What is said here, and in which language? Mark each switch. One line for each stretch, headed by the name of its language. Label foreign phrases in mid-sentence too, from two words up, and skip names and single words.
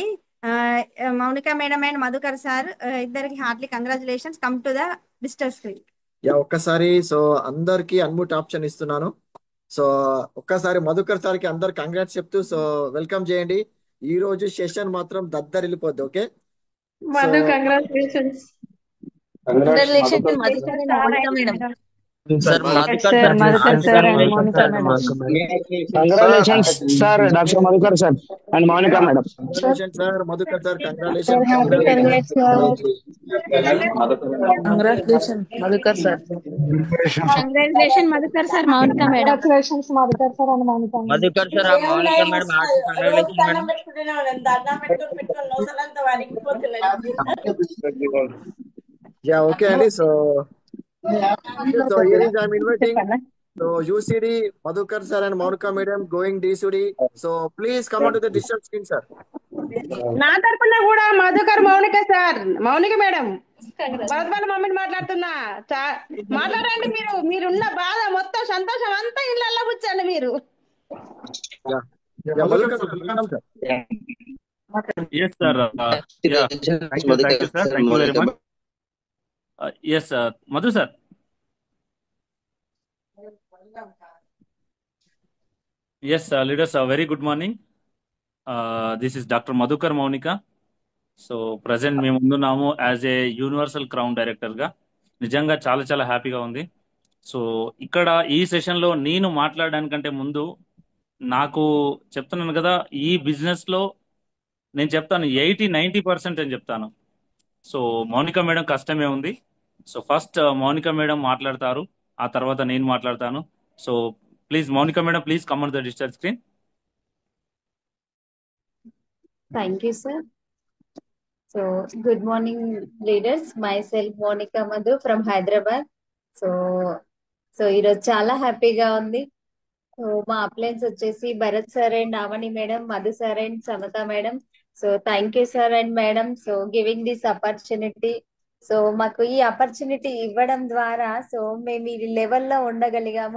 Telugu: మౌనిక మేడం అండ్ మధుకర్ సార్ ఇద్దరికి
English: heartly congratulations. come to the digital screen.
Telugu: ఒక్కసారి సో అందరికి
English: unmute option
Telugu: ఇస్తున్నాను. సో ఒక్కసారి మధుకర్ సార్కి అందరు కంగ్రాట్స్ చెప్తూ సో వెల్కమ్ చేయండి. ఈ రోజు సెషన్ మాత్రం దద్దరిల్లిపోద్ది. ఓకే, సో మధు కంగ్రాచులేషన్స్.
English: Congratulations, Madhukar and Monica madam. Sir, Madhukar sir and Monica madam. Congratulations, sir, Dr. Madhukar sir and Monica madam. congratulation sir, Madhukar sir congratulation. congrats sir. Congratulations, Madhukar sir. congratulation Madhukar sir, Monica madam. congratulations Madhukar sir and Monica madam. Madhukar sir, Monica madam, congratulations madam.
Telugu: ఓకే అండి.
English: so so here is I'm inviting so UCD Madhukar sir and Monica madam going DCD. So please come on to the digital screen sir.
Telugu: నా తరపున కూడా మధుకర్, మౌనిక మేడం, భరత్ వాళ్ళ మమ్మీని మాట్లాడుతున్నా. మాట్లాడండి. మీరున్న బాధ మొత్తం, సంతోషం అంతా ఇళ్ళల్లో కూర్చోండి మీరు.
English: Madhukar sir, welcome sir. Yes, sir. Thank you, sir. Thank you very much. Yes, Madhu sir. Yes, leaders, very good morning. This is Dr. Madhukar Maunika.
Telugu: సో ప్రజెంట్ మేము ముందున్నాము
English: as a universal crown
Telugu: డైరెక్టర్గా. నిజంగా చాలా చాలా హ్యాపీగా ఉంది. సో ఇక్కడ ఈ సెషన్లో నేను మాట్లాడడానికంటే ముందు నాకు చెప్తున్నాను కదా, ఈ బిజినెస్లో నేను చెప్తాను 80-90% అని చెప్తాను. సో మౌనిక మేడం కష్టమే ఉంది. సో ఫస్ట్ మౌనిక మేడం మాట్లాడతారు, ఆ తర్వాత నేను మాట్లాడతాను.
English: so please Monica madam, please come on the digital screen. Thank you, sir. So, good morning, leaders. Myself, Monica Madhu from Hyderabad.
Telugu: So, ఈరోజు చాలా హ్యాపీగా ఉంది. సో మా అప్లయన్స్ వచ్చేసి భరత్
English: sir and
Telugu: అవని మేడం, మధు
English: sir and
Telugu: సమత మేడం.
English: so thank you sir and madam, so giving this opportunity.
Telugu: సో మాకు ఈ ఆపర్చునిటీ ఇవ్వడం ద్వారా సో మేము ఈ లెవెల్లో ఉండగలిగాము.